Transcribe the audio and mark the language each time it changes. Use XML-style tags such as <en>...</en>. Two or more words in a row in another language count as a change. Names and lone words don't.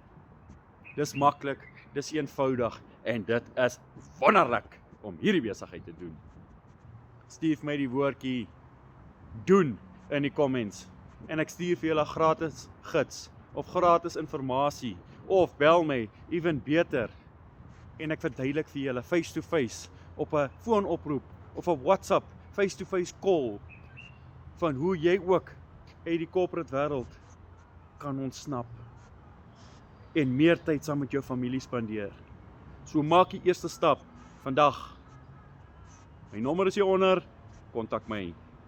<af>Dis maklik, dis eenvoudig en dit is wonderlik om hierdie besigheid te doen. Stuur my die woordjie doen in die comments en ek stuur vir julle gratis gids of gratis informasie of bel my, even beter, en ek verduidelik vir julle</af> <en>face to face</en> <af>op 'n foonoproep of 'n WhatsApp</af> <en>face to face call</en> <af>van hoe jy ook uit die corporate wêreld kan ontsnap en meer tyd saam met jou familie spandeer. So maak die eerste stap vandag. My nommer is hieronder, kontak my.</af>